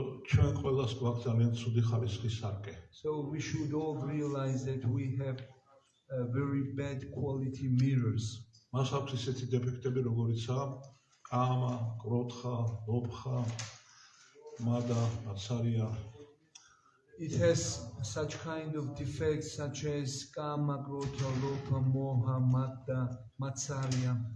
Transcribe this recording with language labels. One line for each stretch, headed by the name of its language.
Georgian: ჩვენ ყველას გვაქვს ძალიან ცუდი ხარისხის სარკე.
English: So we should all realize that we have very bad quality mirrors.
Georgian: მას აქვს ისეთი დეფექტები, როგორიცაა კამა, კროთხა, ლობხა, მადა, აცარია.
English: It has such kind of defects such as kama, krodha, lobha, moha, mada, matsarya.